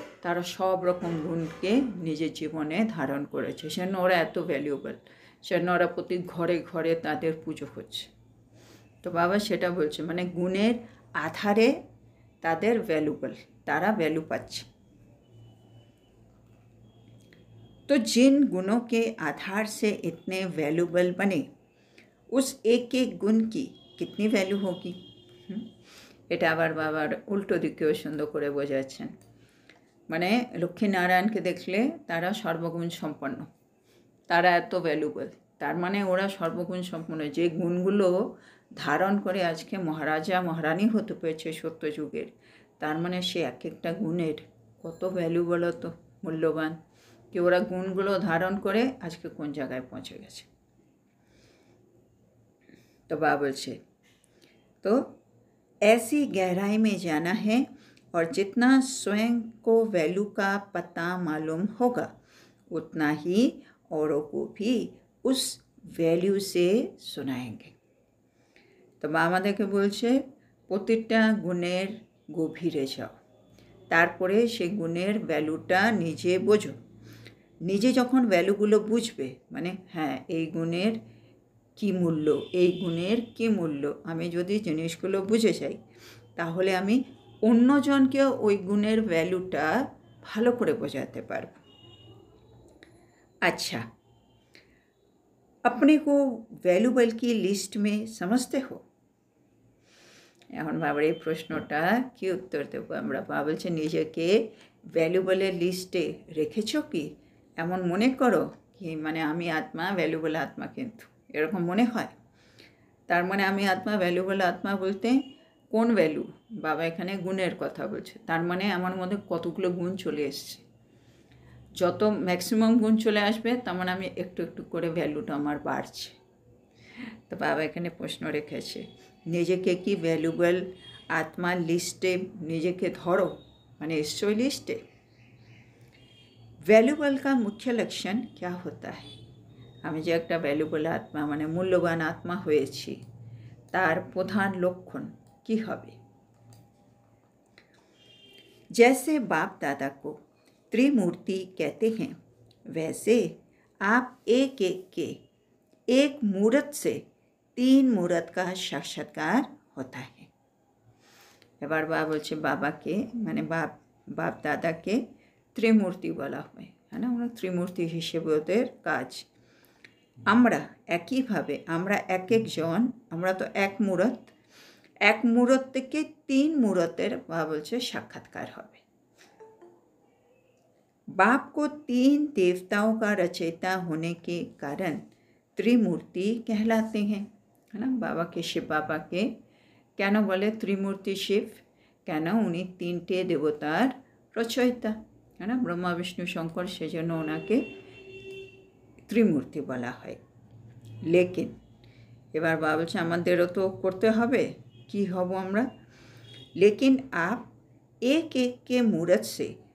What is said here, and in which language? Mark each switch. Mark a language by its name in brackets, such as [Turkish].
[Bangla] তারা সব রকম গুণকে নিজের জীবনে ধারণ করেছে, সেজন্য ওরা এত ভ্যালুয়েবল, সেজন্য ওরা প্রতি ঘরে ঘরে তাদের পুজো হচ্ছে। তো বাবা সেটা বলছে, মানে গুণের আধারে তাদের ভ্যালুয়েবল, তারা ভ্যালু পাচ্ছে। [Hindi] तो जिन गुणों के आधार से इतने वैल्यूबल बने, उस एक एक गुण की कितनी वैल्यू होगी। [Bangla] এটা আবার বাবার উল্টো দিকেও সুন্দর করে বোঝাচ্ছেন। মানে লক্ষ্মীনারায়ণকে দেখলে তারা সর্বগুণ সম্পন্ন, তারা এত ভ্যালুবল, তার মানে ওরা সর্বগুণ সম্পন্ন, যে গুণগুলো ধারণ করে আজকে মহারাজা মহারানী হতে পেরেছে সত্যযুগের, তার মানে সে এক একটা গুণের কত ভ্যালুবল, তো মূল্যবান, कि ওরা গুণগুলো ধারণ করে আজকে কোন জায়গায় পৌঁছে গেছে। [Hindi] तो बाबा बोलছে, तो ऐसी गहराई में जाना है, और जितना स्वयं को वैल्यू का पता मालूम होगा उतना ही औरों को भी उस वैल्यू से सुनाएंगे। तो बाबा [Bangla] আমাদেরকে বলছে প্রতিটা গুণের গভীরে যাও, তারপরে সেই গুণের ভ্যালুটা নিজে বোঝো। নিজে যখন ভ্যালুগুলো বুঝবে, মানে হ্যাঁ এই গুণের কী মূল্য, এই গুণের কী মূল্য, আমি যদি জিনিসগুলো বুঝে যাই, তাহলে আমি অন্যজনকেও ওই গুণের ভ্যালুটা ভালো করে বোঝাতে পারব। [Hindi] अच्छा, अपने को वैल्यूबल की लिस्ट में समझते हो। [Bangla] এখন বাবার এই প্রশ্নটা কি উত্তর দেবো আমরা। বাবা বলছে নিজেকে ভ্যালুবলের লিস্টে রেখেছো কি? এমন মনে করো কি মানে আমি আত্মা, ভ্যালুবল আত্মা, কিন্তু এরকম মনে হয়। তার মানে আমি আত্মা, ভ্যালুবল আত্মা বলতে কোন ভ্যালু? বাবা এখানে গুণের কথা বলছে, তার মানে আমার মধ্যে কতগুলো গুণ চলে এসছে। যত ম্যাক্সিমাম গুণ চলে আসবে তার মানে আমি একটু একটু করে ভ্যালুটা আমার বাড়ছে। তো বাবা এখানে প্রশ্ন রেখেছে, নিজেকে কি ভ্যালুবল আত্মার লিস্টে নিজেকে ধরো, মানে এসছো লিস্টে। [Hindi] ভ্যালুবল का मुख्य लक्षण क्या होता है। [Bangla] আমি যে একটা ভ্যালুবল আত্মা মানে মূল্যবান আত্মা হয়েছি, তার প্রধান লক্ষণ কি হবে। [Hindi] जैसे बाप दादा को त्रिमूर्ति कहते हैं, वैसे आप एक एक के एक मूर्त से तीन मूर्त का साक्षात्कार होता है। [Bangla] এবার বাবা বলছে বাবাকে মানে বাপ দাদাকে ত্রিমূর্তি বলা হয়, হ্যাঁ না, ওরা ত্রিমূর্তি হিসেবে ওদের কাজ। আমরা একইভাবে আমরা এক একজন, আমরা তো এক মূরত থেকে তিন মূরতের বাবা বলছে সাক্ষাৎকার হবে। [Hindi] बाप को तीन देवताओं का रचयिता होने के कारण त्रिमूर्ति कहलाते हैं, है ना। बाबा के शिव बाबा के [Bangla] কেন বলে ত্রিমূর্তি শিব, কেন উনি তিনটে দেবতার রচয়িতা, হ্যাঁ না, ব্রহ্মা বিষ্ণু শঙ্কর, সেজন্য ওনাকে ত্রিমূর্তি বলা হয়। লেকিন এবার বাবা বলছে আমাদেরও তো করতে হবে, কি হব আমরা। [Hindi] लेकिन आप एक एक के मूर्त से